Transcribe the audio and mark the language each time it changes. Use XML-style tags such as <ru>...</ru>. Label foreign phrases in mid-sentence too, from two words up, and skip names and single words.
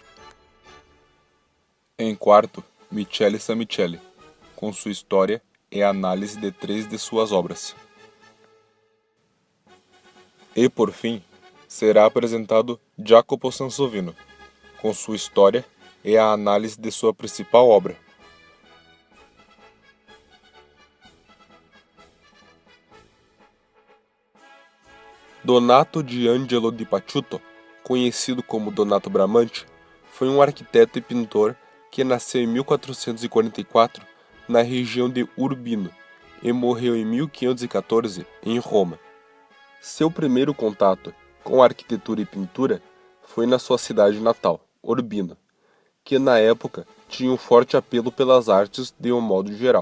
<pt>Em quarto, Michele Samicelli, com sua história e a análise de 3 de suas obras. E por fim, será apresentado Jacopo Sansovino, com sua história e a análise de sua principal obra. Donato di Angelo di Pacciuto, conhecido como Donato Bramante, foi um arquiteto e pintor que nasceu em 1444 na região de Urbino e morreu em 1514 em Roma. Seu primeiro contato com arquitetura e pintura foi na sua cidade natal, Urbino, que na época tinha um forte apelo pelas artes de um modo geral.</pt>